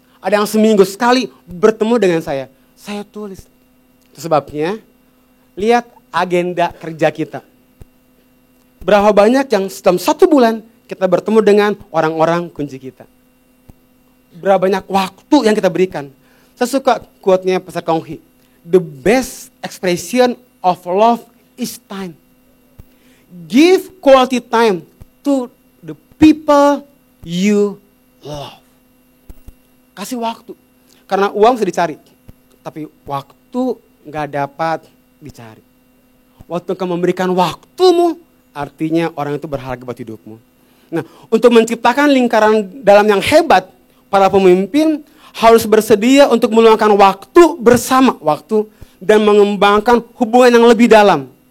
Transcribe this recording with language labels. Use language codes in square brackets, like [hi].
[id] Ada yang seminggu sekali bertemu dengan saya. Saya tulis. Itu sebabnya, lihat agenda kerja kita. Berapa banyak yang dalam 1 bulan kita bertemu dengan orang-orang kunci kita. Berapa banyak waktu yang kita berikan. Saya suka quote-nya Pastor Konghi. [en] The best expression of love is time. Give quality time to the people you love. [id] Kasih waktu. Karena uang bisa dicari. Tapi waktu gak dapat dicari. Waktu kamu memberikan waktumu, artinya orang itu berharga buat hidupmu. Nah, untuk menciptakan lingkaran dalam yang hebat, para pemimpin harus bersedia untuk meluangkan waktu bersama waktu dan mengembangkan hubungan yang lebih dalam.